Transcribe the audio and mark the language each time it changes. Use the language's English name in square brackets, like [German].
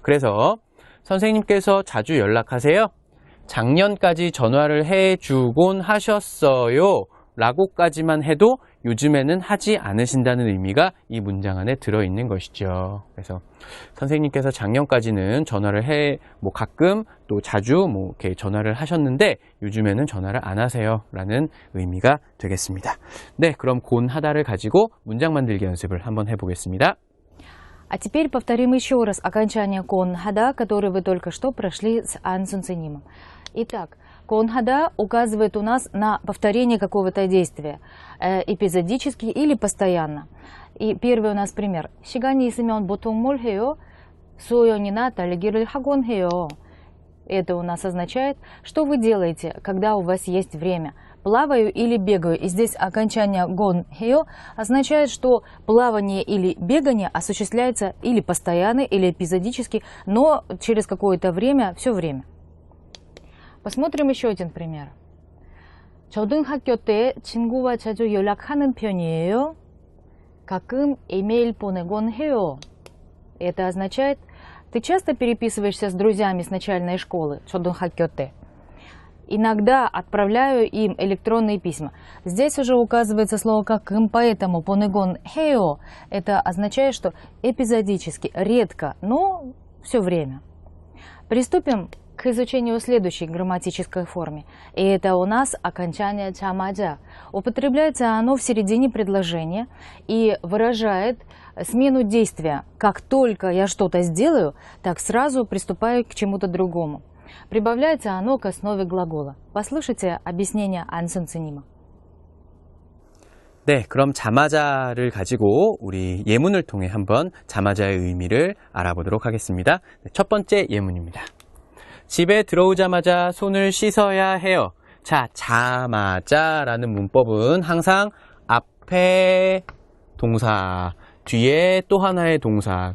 [Korean] 그래서 선생님께서 자주 연락하세요. 작년까지 전화를 해주곤 하셨어요 라고까지만 해도 요즘에는 하지 않으신다는 의미가 이 문장 안에 들어있는 것이죠. 그래서 선생님께서 작년까지는 전화를 가끔 또 자주 이렇게 전화를 하셨는데 요즘에는 전화를 안 하세요 라는 의미가 되겠습니다. 네, 그럼 곤하다를 가지고 문장 만들기 연습을 한번 해보겠습니다. [Russian] А теперь повторим еще раз окончание кон-хада, который вы только что прошли с ансунценимом. Итак, кон-хада указывает у нас на повторение какого-то действия, эпизодически или постоянно. И первый у нас пример. [Korean] 시간이 있으면 보통 뭘 해요? 수영이나 달리기를 하곤 해요. [Russian] Это у нас означает, что вы делаете, когда у вас есть время. Плаваю или бегаю. И здесь окончание гон хео означает, что плавание или бегание осуществляется или постоянно, или эпизодически, но через какое-то время, все время. Посмотрим еще один пример. [Korean] 초등학교 때 친구와 자주 연락하는 편이에요. 가끔 이메일 보내곤 해요. [Russian] Это означает, ты часто переписываешься с друзьями с начальной школы, 초등학교 때. Иногда отправляю им электронные письма. Здесь уже указывается слово «какым», поэтому «понегон хео» это означает, что эпизодически, редко, но все время. Приступим к изучению следующей грамматической формы. И это у нас окончание чамаджа. Употребляется оно в середине предложения и выражает смену действия. Как только я что-то сделаю, так сразу приступаю к чему-то другому. Прибавляется оно к основе глагола. послушайте объяснение 안선생님. [Korean] 네, 그럼 자마자를 가지고 우리 예문을 통해 한번 자마자의 의미를 알아보도록 하겠습니다. 첫 번째 예문입니다. 집에 들어오자마자 손을 씻어야 해요. 자, 자마자라는 문법은 항상 앞에 동사, 뒤에 또 하나의 동사.